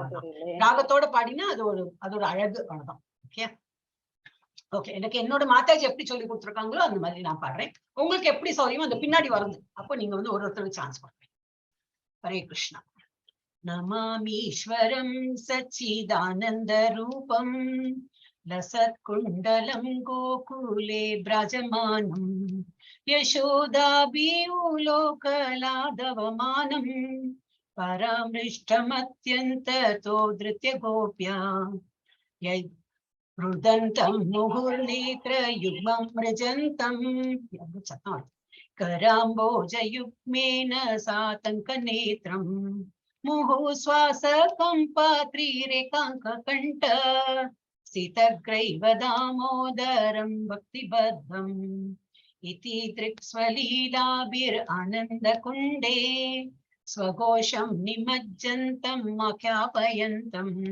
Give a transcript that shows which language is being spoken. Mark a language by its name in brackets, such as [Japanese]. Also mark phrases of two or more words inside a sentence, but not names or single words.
[Tamil] ராகத்தோட பாடினா அது ஒரு அழகு, அவ்வளவுதான். ஓகே ஓகே, எனக்கு என்னோட மாதாஜி எப்படி சொல்லி கொடுத்துருக்காங்களோ அந்த மாதிரி நான் பாடுறேன். உங்களுக்கு எப்படி சௌரியமோ அந்த பின்னாடி வருது, அப்போ நீங்க வந்து ஒருத்தருக்கு சான்ஸ் கொடுப்பேன். [Sanskrit] ஹரே கிருஷ்ணா. नमामीश्वरं सच्चिदानन्द रूपं लसत्कुण्डलं गोकुले व्रजमानं यशोदाभिलोकलादवमानं परामृष्टमत्यन्ततो धृत्य गोप्या रुदन्तं मुहुर्नेत्रयुग्मं मृजन्तं कराम्बोजयुग्मेन सातङ्कनेत्रं मुहुश्वासकम्पात्रिरेकाङ्ककण्ठ सितग्रैव दामोदरं भक्तिबद्धम् इति दृक्स्वलीलाभिरानन्दकुण्डे स्वघोषं निमज्जन्तम् आख्यापयन्तम्